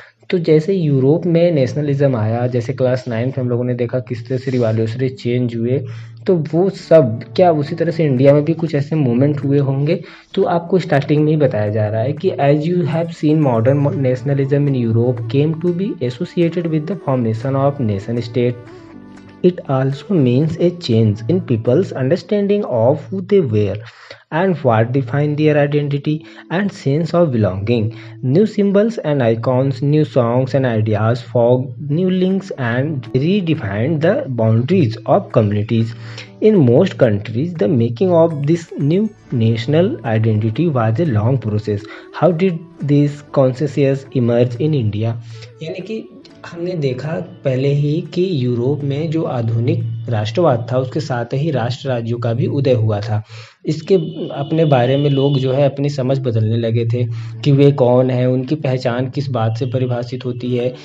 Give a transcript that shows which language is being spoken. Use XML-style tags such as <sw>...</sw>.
<hi>तो जैसे यूरोप में नेशनलिज्म आया, जैसे क्लास 9th में हम लोगों ने देखा किस तरह से रिवॉल्यूशनरी चेंज हुए, तो वो सब क्या उसी तरह से इंडिया में भी कुछ ऐसे मूवमेंट हुए होंगे। तो आपको स्टार्टिंग में ही बताया जा रहा है कि</hi> <en>As you have seen modern nationalism in Europe came to be associated with the formation of nation state. It also means a change in people's understanding of who they were and what defined their identity and sense of belonging. New symbols and icons, new songs and ideas formed new links and redefined the boundaries of communities. In most countries, the making of this new national identity was a long process. How did this consciousness emerge in India?</en> <hi>यानी कि हमने देखा पहले ही कि Europe में जो आधुनिक राष्ट्रवाद था, उसके साथ ही राष्ट्र राज्यों का भी उदय हुआ था। इसके अपने बारे में लोग जो है अपनी समझ बदलने लगे थे कि वे कौन है, उनकी पहचान किस बात से परिभाषित होती है।</hi>